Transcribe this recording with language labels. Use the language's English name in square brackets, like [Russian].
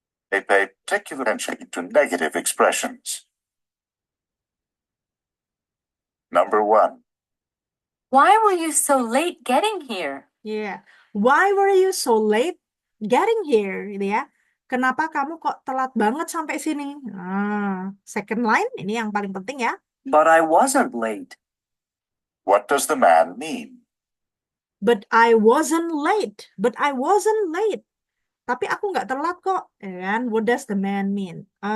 [English] Pay particular attention to negative expressions. Number 1. Why were you so late getting here? Yeah. Why were you so late getting here? [Indonesian] Gitu ya. Kenapa kamu kok telat banget sampai sini? Second line, ini yang paling penting ya. [English] But I wasn't late. What does the man mean? But I wasn't late. But I wasn't late. [Indonesian] Tapi aku nggak telat kok. [English] And what does the man mean?